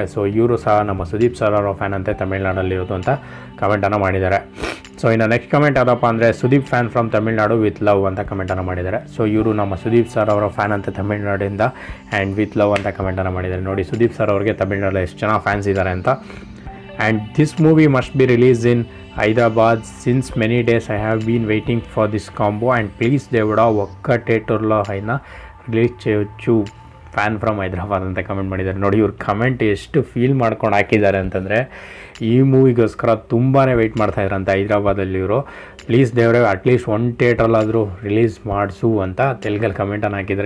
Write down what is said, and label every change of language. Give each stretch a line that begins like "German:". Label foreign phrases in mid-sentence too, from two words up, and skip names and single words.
Kannada: ಸೊ ಇವರು ಸಹ ನಮ್ಮ ಸುದೀಪ್ ಸರ್ ಅವರ ಫ್ಯಾನ್ ಅಂತೆ ತಮಿಳ್ನಾಡಲ್ಲಿರೋದು ಅಂತ ಕಮೆಂಟನ್ನು ಮಾಡಿದ್ದಾರೆ. ಸೊ ಇನ್ನು ನೆಕ್ಸ್ಟ್ ಕಮೆಂಟ್ ಯಾವುದಪ್ಪ ಅಂದರೆ,
English: Sudeep fan from Tamil Nadu with love
Kannada: ಅಂತ ಕಮೆಂಟನ್ನು ಮಾಡಿದ್ದಾರೆ. ಸೊ ಇವರು ನಮ್ಮ ಸುದೀಪ್ ಸರ್ ಅವರ ಫ್ಯಾನ್ ಅಂತೆ ತಮಿಳ್ನಾಡಿಂದ
English: and with love
Kannada: ಅಂತ ಕಮೆಂಟನ್ನು ಮಾಡಿದ್ದಾರೆ. ನೋಡಿ, ಸುದೀಪ್ ಸರ್ ಅವ್ರಿಗೆ ತಮಿಳ್ನಾಡಲ್ಲಿ ಎಷ್ಟು ಜನ ಫ್ಯಾನ್ಸ್ ಇದ್ದಾರೆ ಅಂತ.
English: And this movie must be release in Hyderabad since many days I have been waiting for this combo and please
Telugu: దేవుడా ఒక్క థియేటర్లో అయినా ರಿಲೀಸ್ చేయొచ్చు
English: fan from Hyderabad
Kannada: ಅಂತ ಕಮೆಂಟ್ ಮಾಡಿದ್ದಾರೆ. ನೋಡಿ, ಇವ್ರ ಕಮೆಂಟ್ ಎಷ್ಟು ಫೀಲ್ ಮಾಡ್ಕೊಂಡು ಹಾಕಿದ್ದಾರೆ ಅಂತಂದರೆ, ಈ ಮೂವಿಗೋಸ್ಕರ ತುಂಬಾ ವೆಯ್ಟ್ ಮಾಡ್ತಾಯಿದ್ರಂತೆ ಹೈದ್ರಾಬಾದಲ್ಲಿ ಇವರು. ಪ್ಲೀಸ್ ದೇವರೇ ಅಟ್ಲೀಸ್ಟ್ 1 ಥಿಯೇಟ್ರಲ್ಲಾದರೂ ರಿಲೀಸ್ ಮಾಡಿಸು ಅಂತ ತೆಲುಗಲ್ಲಿ ಕಮೆಂಟನ್ನು ಹಾಕಿದ್ದಾರೆ.